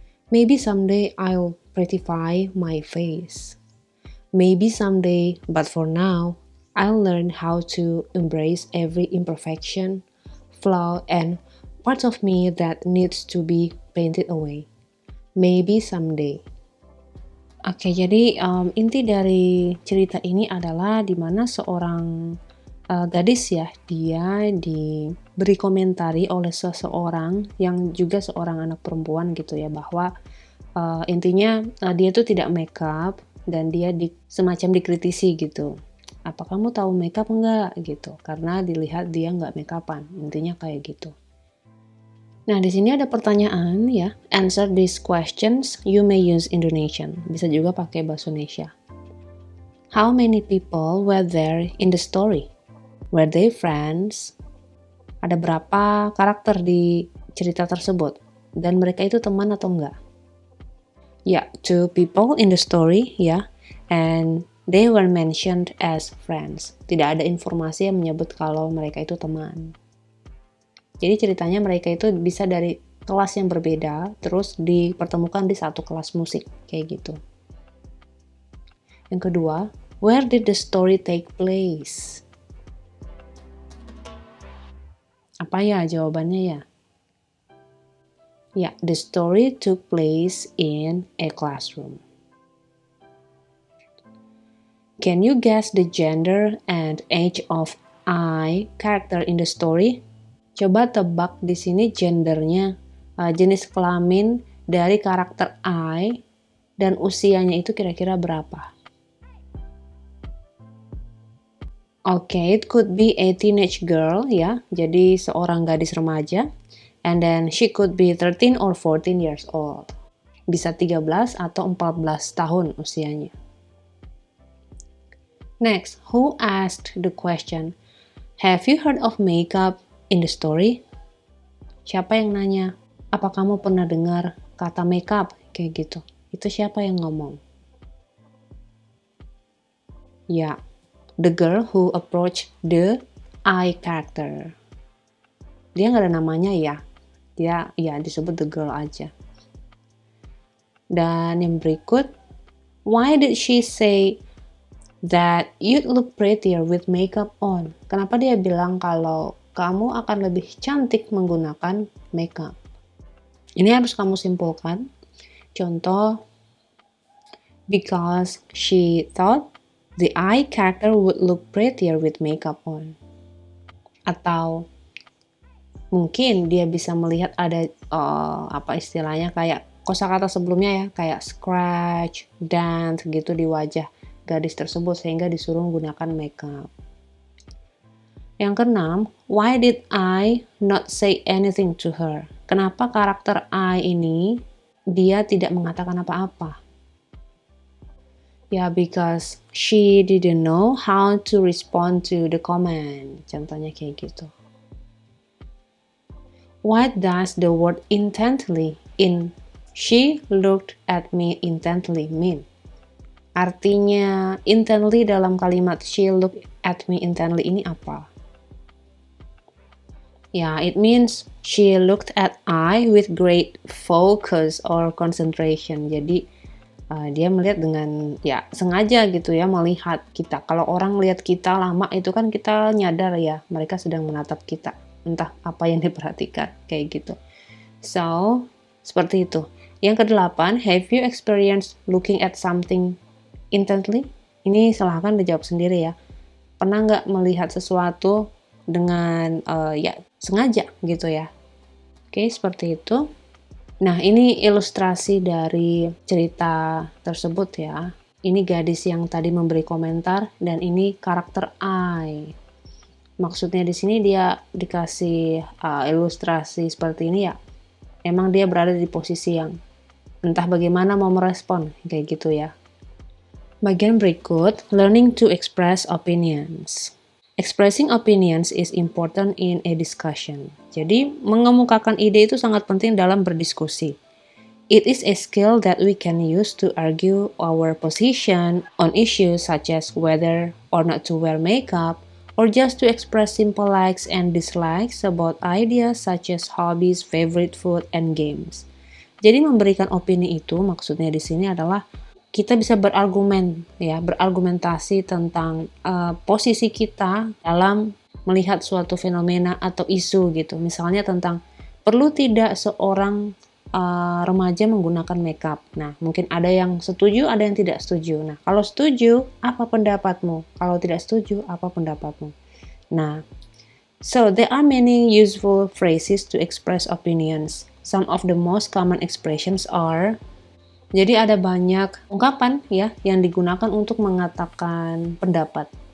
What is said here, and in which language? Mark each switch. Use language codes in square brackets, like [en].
[en] Maybe someday I'll prettify my face. Maybe someday, but for now, I'll learn how to embrace every imperfection, flaw, and part of me that needs to be painted away. Maybe someday. [id] Oke, jadi inti dari cerita ini adalah di mana seorang gadis ya, dia diberi komentari oleh seseorang yang juga seorang anak perempuan gitu ya, bahwa intinya dia tuh tidak makeup dan dia semacam dikritisi gitu. Apa kamu tahu makeup enggak gitu? Karena dilihat dia nggak makeupan, intinya kayak gitu. Nah, di sini ada pertanyaan ya. [en] Answer these questions, you may use Indonesian. [id] Bisa juga pakai bahasa Indonesia. [en] How many people were there in the story? Were they friends? [id] Ada berapa karakter di cerita tersebut? Dan mereka itu teman atau enggak? Ya, [en] two people in the story, [id] ya. [en] And they were mentioned as friends. [id] Tidak ada informasi yang menyebut kalau mereka itu teman. Jadi ceritanya mereka itu bisa dari kelas yang berbeda, terus dipertemukan di satu kelas musik, kayak gitu. Yang kedua, [en] where did the story take place? [id] Apa ya jawabannya ya? Ya, [en] the story took place in a classroom. Can you guess the gender and age of I character in the story? [id] Coba tebak di sini gendernya, jenis kelamin dari karakter I dan usianya itu kira-kira berapa? [en] Okay, it could be a teenage girl ya, [id] jadi seorang gadis remaja. [en] And then she could be 13 or 14 years old. [id] Bisa 13 atau 14 tahun usianya. [en] Next, who asked the question? Have you heard of makeup in the story? [id] Siapa yang nanya? Apa kamu pernah dengar kata makeup? Kayak gitu. Itu siapa yang ngomong? Ya, the girl who approached the I character. Dia nggak ada namanya ya. Dia ya disebut [en] the girl [id] aja. Dan yang berikut, [en] why did she say that you'd look prettier with makeup on? [id] Kenapa dia bilang kalau kamu akan lebih cantik menggunakan makeup? Ini harus kamu simpulkan. Contoh, [en] because she thought the I character would look prettier with makeup on. [id] Atau mungkin dia bisa melihat ada apa istilahnya kayak kosakata sebelumnya ya, kayak scratch, dent gitu di wajah gadis tersebut sehingga disuruh menggunakan makeup. Yang keenam, [en] why did I not say anything to her? [id] Kenapa karakter I ini dia tidak mengatakan apa-apa? [en] Ya, because she didn't know how to respond to the comment. [id] Contohnya kayak gitu. [en] What does the word intently in she looked at me intently mean? [id] Artinya intently dalam kalimat [en] she looked at me intently [id] ini apa? [en] Ya, it means she looked at I with great focus or concentration. [id] Jadi dia melihat dengan ya sengaja gitu ya melihat kita. Kalau orang lihat kita lama itu kan kita nyadar ya mereka sedang menatap kita. Entah apa yang diperhatikan kayak gitu. So, seperti itu. Yang kedelapan, [en] have you experienced looking at something intently? [id] Ini silahkan dijawab sendiri ya. Pernah nggak melihat sesuatu dengan ya sengaja gitu ya? Oke, seperti itu. Nah, ini ilustrasi dari cerita tersebut ya. Ini gadis yang tadi memberi komentar dan ini karakter I. Maksudnya di sini dia dikasih ilustrasi seperti ini ya. Emang dia berada di posisi yang entah bagaimana mau merespon kayak gitu ya. Bagian berikut, [en] learning to express opinions. Expressing opinions is important in a discussion. [id] Jadi, mengemukakan ide itu sangat penting dalam berdiskusi. [en] It is a skill that we can use to argue our position on issues such as whether or not to wear makeup, or just to express simple likes and dislikes about ideas such as hobbies, favorite food, and games. [id] Jadi memberikan opini itu maksudnya di sini adalah kita bisa berargumen ya, berargumentasi tentang posisi kita dalam melihat suatu fenomena atau isu gitu. Misalnya tentang perlu tidak seorang remaja menggunakan makeup. Nah, mungkin ada yang setuju, ada yang tidak setuju. Nah, kalau setuju, apa pendapatmu? Kalau tidak setuju, apa pendapatmu? [en] Nah, so there are many useful phrases to express opinions. Some of the most common expressions are. [id] Jadi ada banyak ungkapan ya yang digunakan untuk mengatakan pendapat.